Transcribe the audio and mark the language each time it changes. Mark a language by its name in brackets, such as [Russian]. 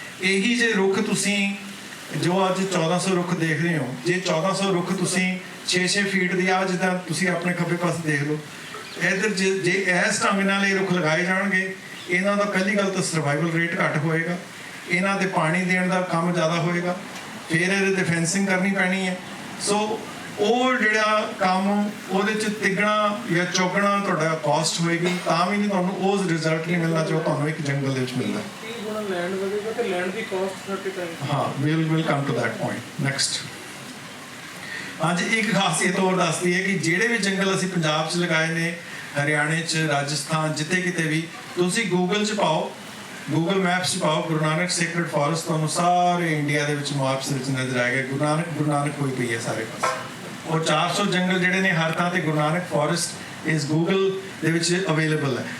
[Punjabi] ਇਹੀ ਜੇ ਰੁੱਖ ਤੁਸੀਂ ਜੋ ਅੱਜ 1400 ਰੁੱਖ ਦੇਖ ਰਹੇ ਹੋ, ਜੇ 1400 ਰੁੱਖ ਤੁਸੀਂ 6-6 ਫੀਟ ਦੀ ਆ ਜਿੱਦਾਂ ਤੁਸੀਂ ਆਪਣੇ ਖੱਬੇ ਪਾਸੇ ਦੇਖ ਲਓ ਇੱਧਰ, ਜੇ ਇਸ ਢੰਗ ਨਾਲ ਇਹ ਰੁੱਖ ਲਗਾਏ ਜਾਣਗੇ ਇਹਨਾਂ ਦਾ ਪਹਿਲੀ ਗੱਲ ਤਾਂ ਸਰਵਾਈਵਲ ਰੇਟ ਘੱਟ ਹੋਏਗਾ, ਇਹਨਾਂ ਦੇ ਪਾਣੀ ਦੇਣ ਦਾ ਕੰਮ ਜ਼ਿਆਦਾ ਹੋਏਗਾ, ਫਿਰ ਇਹਦੇ ਤੇ ਫੈਂਸਿੰਗ ਕਰਨੀ ਪੈਣੀ ਹੈ। ਸੋ ਉਹ ਜਿਹੜਾ ਕੰਮ ਉਹਦੇ 'ਚ ਤਿੱਗਣਾ ਜਾਂ ਚੌਗਣਾ ਤੁਹਾਡਾ ਕਾਸਟ ਹੋਏਗੀ, ਤਾਂ ਵੀ ਨਹੀਂ ਤੁਹਾਨੂੰ ਉਹ ਰਿਜ਼ਲਟ ਨਹੀਂ ਮਿਲਣਾ ਜੋ ਤੁਹਾਨੂੰ ਇੱਕ ਜੰਗਲ ਦੇ ਵਿੱਚ ਮਿਲਦਾ। ਲੈਂਡ ਵਧੇਗਾ ਤੇ ਲੈਂਡ ਦੀ ਕਾਸਟ 30 ਟਾਈਮ। [English] ਹਾਂ, we'll come to that point next। [Punjabi] ਅੱਜ ਇੱਕ ਖਾਸੀਅਤ ਹੋਰ ਦੱਸਦੀ ਹੈ ਕਿ ਜਿਹੜੇ ਵੀ ਜੰਗਲ ਅਸੀਂ ਪੰਜਾਬ 'ਚ ਲਗਾਏ ਨੇ, ਹਰਿਆਣੇ 'ਚ, ਰਾਜਸਥਾਨ, ਜਿੱਥੇ ਕਿਤੇ ਵੀ ਤੁਸੀਂ ਗੂਗਲ 'ਚ ਪਾਓ, ਗੂਗਲ ਮੈਪਸ 'ਚ ਪਾਓ ਗੁਰੂ ਨਾਨਕ ਸੇਕਰਡ ਫੋਰੈਸਟ, ਤੁਹਾਨੂੰ ਸਾਰੇ ਇੰਡੀਆ ਦੇ ਵਿੱਚ ਮੈਪਸ ਵਿੱਚ ਨਜ਼ਰ ਆਏਗਾ। ਗੁਰੂ ਨਾਨਕ ਹੋਈ ਪਈ ਹੈ ਸਾਰੇ ਪਾਸੇ। ਉਹ 400 ਜੰਗਲ ਜਿਹੜੇ ਨੇ ਹਰ ਥਾਂ ਤੇ ਗੁਰੂ ਨਾਨਕ ਫੋਰੈਸਟ ਇਸ ਗੂਗਲ ਦੇ ਵਿੱਚ ਅਵੇਲੇਬਲ ਹੈ।